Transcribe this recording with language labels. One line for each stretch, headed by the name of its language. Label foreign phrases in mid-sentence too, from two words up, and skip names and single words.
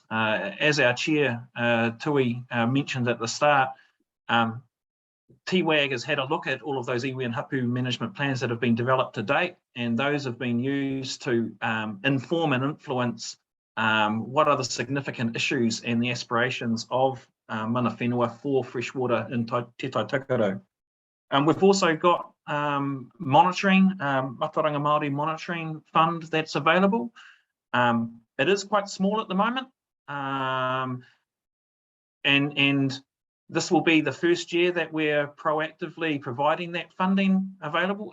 English: As our chair, Tui, mentioned at the start, TWAG has had a look at all of those iwi and hapu management plans that have been developed to date, and those have been used to inform and influence what are the significant issues and the aspirations of
Māori: mana whenua
English: for freshwater in Te Taitokerau. We've also got monitoring,
Māori: Mataranga Māori
English: monitoring fund that's available. It is quite small at the moment, and this will be the first year that we're proactively providing that funding available.